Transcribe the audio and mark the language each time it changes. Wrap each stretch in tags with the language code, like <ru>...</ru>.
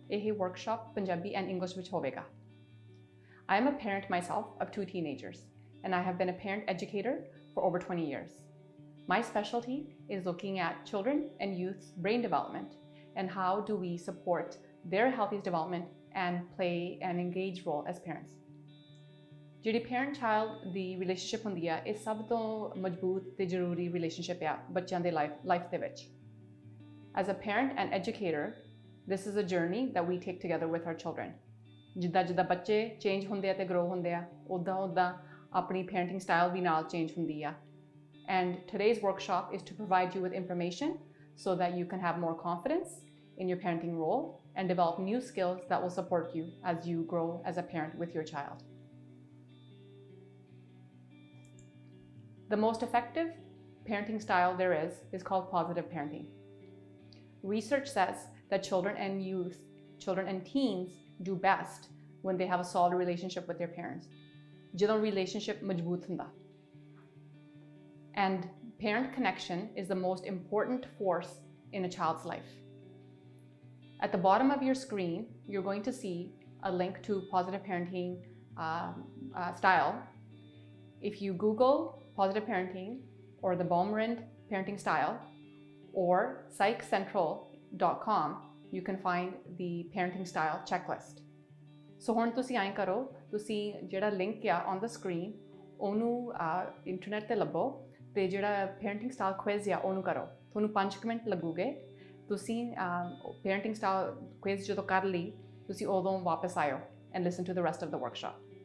<pa>ਇਹ workshop Punjabi and English ਵਿੱਚ ਹੋਵੇਗਾ.</pa> <en>I am a parent myself of 2 teenagers, and I have been a parent educator for over 20 years. My specialty is looking at children and youth's brain development and how do we support their healthy development and play an engaged role as parents.</en> <pa>ਜਿਹੜੀ parent-child ਦੀ relationship ਹੁੰਦੀ ਆ, ਇਹ ਸਭ ਤੋਂ ਮਜ਼ਬੂਤ ਤੇ ਜ਼ਰੂਰੀ relationship ਆ ਬੱਚਿਆਂ ਦੇ life ਦੇ ਵਿੱਚ.</pa> <en>As a parent and educator, this is a journey that we take together with our children.</en> <pa>ਜਿੱਦਾਂ ਬੱਚੇ change ਹੁੰਦੇ ਆ ਤੇ grow ਹੁੰਦੇ ਆ, ਉਦਾਂ ਆਪਣੀ parenting style ਵੀ ਨਾਲ change ਹੁੰਦੀ ਆ.</pa> <en>And today's workshop is to provide you with information so that you can have more confidence in your parenting role and develop new skills that will support you as you grow as a parent with your child. The most effective parenting style there is called positive parenting. Research says that children and teens do best when they have a solid relationship with their parents.</en> <pa>ਜਦੋਂ relationship ਮਜ਼ਬੂਤ ਹੁੰਦਾ.</pa> <en>And parent connection is the most important force in a child's life. At the bottom of your screen, you're going to see a link to positive parenting style. If you Google positive parenting or the Bhangra parenting style or psychcentral.com, you can find the parenting style checklist.</en> <pa>So ਹੁਣ ਤੁਸੀਂ ਐਂ ਕਰੋ, ਤੁਸੀਂ ਜਿਹੜਾ link ਆ</pa> <en>on the screen,</en> <pa>ਉਹਨੂੰ internet ਤੇ ਲੱਭੋ ਤੇ ਜਿਹੜਾ parenting style quiz ਆ ਉਹਨੂੰ ਕਰੋ. ਤੁਹਾਨੂੰ 5 ਮਿੰਟ ਲੱਗੂਗੇ. ਤੁਸੀਂ parenting style quiz ਜਦੋਂ ਕਰ ਲਈ, ਤੁਸੀਂ ਉਦੋਂ ਵਾਪਸ ਆਇਓ</pa> <en>and listen to the rest of the workshop.</en>